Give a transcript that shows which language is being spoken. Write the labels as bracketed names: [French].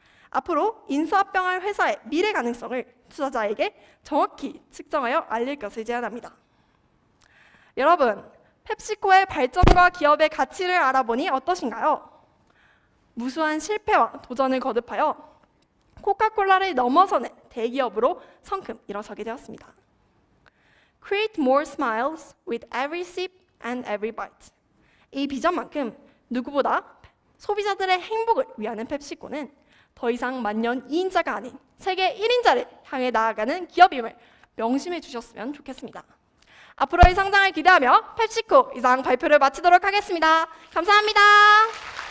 [Korean] 앞으로 인수합병할 회사의 미래 가능성을 투자자에게 정확히 측정하여 알릴 것을 제안합니다. 여러분, 펩시코의 발전과 기업의 가치를 알아보니 어떠신가요? 무수한 실패와 도전을 거듭하여 코카콜라를 넘어서는 대기업으로 성큼 일어서게 되었습니다. [English] Create more smiles with every sip and every bite. [Korean] 이 비전만큼 누구보다 소비자들의 행복을 위하는 펩시코는 더 이상 만년 2인자가 아닌 세계 1인자를 향해 나아가는 기업임을 명심해 주셨으면 좋겠습니다. 앞으로의 성장을 기대하며 펩시코 이상 발표를 마치도록 하겠습니다. 감사합니다.